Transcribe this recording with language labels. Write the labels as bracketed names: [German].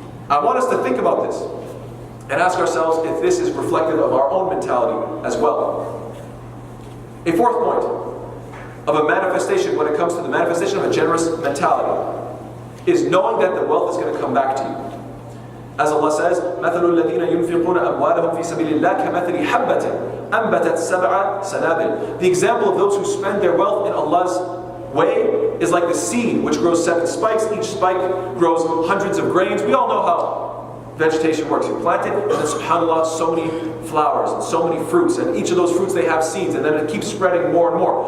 [English] I want us to think about this and ask ourselves if this is reflective of our own mentality as well. A fourth point of a manifestation, when it comes to the manifestation of a generous mentality, is knowing that the wealth is going to come back to you. As Allah says, [Arabic] مَثَلُ الَّذِينَ يُنْفِقُونَ أَمْوَالَهُم فِي سَبِيلِ اللَّهِ كَمَثَلِ حَبَّةٍ أَنبَتَتْ سَبْعَ سَنَابِلَ. [English] The example of those who spend their wealth in Allah's way is like the seed which grows 7 spikes. Each spike grows hundreds of grains. We all know how vegetation works. You plant it, and then subhanAllah, so many flowers and so many fruits, and each of those fruits they have seeds, and then it keeps spreading more and more.